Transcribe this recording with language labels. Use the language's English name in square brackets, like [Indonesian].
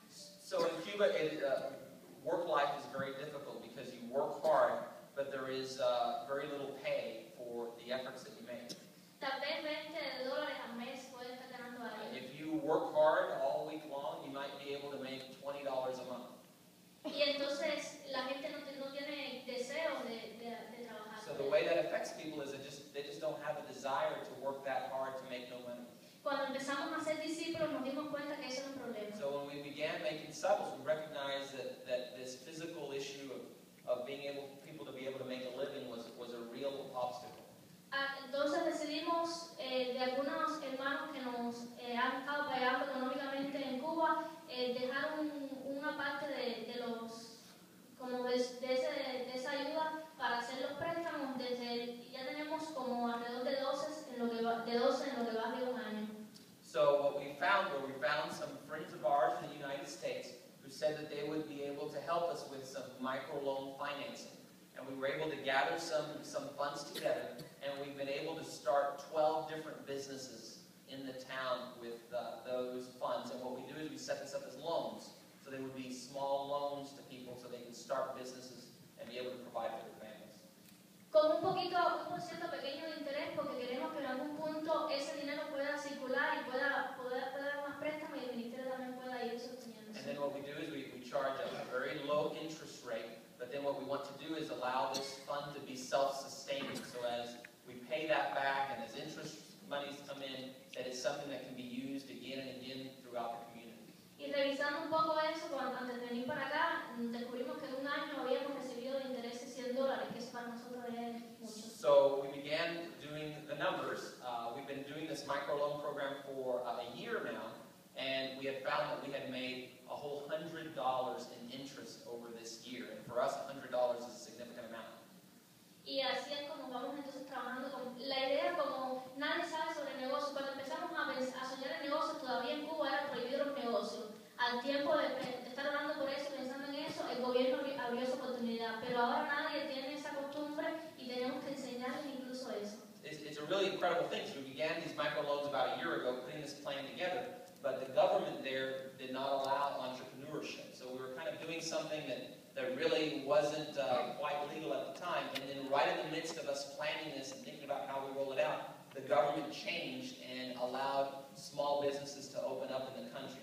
[English] So in Cuba, work life is very difficult because you work hard, but there is very little pay for the efforts that you make. [Spanish] Tal vez $20 al mes puede estar ganando alguien. [English] If you work hard all week long, you might be able to make $20 a month. [Spanish] Y entonces la gente no tiene deseo de trabajar. [English] So the way that affects people is they just don't have a desire to work that hard to make no money. [Spanish] Cuando empezamos a ser discípulos nos dimos cuenta que eso era un problema. [English] So when we began making disciples, we recognized that this physical issue of being able people to be able to make a living was a real obstacle. [Spanish] Entonces decidimos de algunos hermanos que nos han estado pagando económicamente en Cuba dejar una parte de esa ayuda para hacer los préstamos. Ya tenemos como alrededor de 12 en lo que va de un año. [English] So what we found some friends of ours in the United States who said that they would be able to help us with some microloan financing. And we were able to gather some funds together, and we've been able to start 12 different businesses in the town with those funds. And what we do is we set this up as loans. So they would be small loans to people so they can start businesses and be able to provide for their families. [Spanish] Con un % pequeño de interés, porque queremos que en algún punto ese dinero pueda circular y pueda dar más préstamos y el ministerio también pueda ir sosteniendo. [English] And then what we do is we charge a very low interest rate, but then what we want to do is allow this fund to be self-sustaining, so as we pay that back and as interest monies come in, that it's something that can be used again and again throughout the community. [Spanish] Y revisando un poco eso, antes de venir para acá, descubrimos que en un año habíamos recibido de intereses $100, que eso para nosotros es mucho. [English] So we began doing the numbers. We've been doing this microloan program for a year now, and we had found that we had made a whole $100 in interest over this year. And for us, $100 is a significant amount. [Spanish] Y así es como vamos entonces trabajando con la idea, como nadie sabe sobre negocios. Cuando empezamos a soñar en negocios, todavía en Cuba era prohibido los negocios. Al tiempo de estar hablando por eso, pensando en eso, el gobierno abrió esa oportunidad. Pero ahora nadie tiene esa costumbre y tenemos que enseñarles incluso eso. [English] It's a really incredible thing. So we began these microloans about a year ago, putting this plan together, but the government there did not allow entrepreneurship. So we were kind of doing something that that really wasn't quite legal at the time. And then right in the midst of us planning this and thinking about how we roll it out, the government changed and allowed small businesses to open up in the country.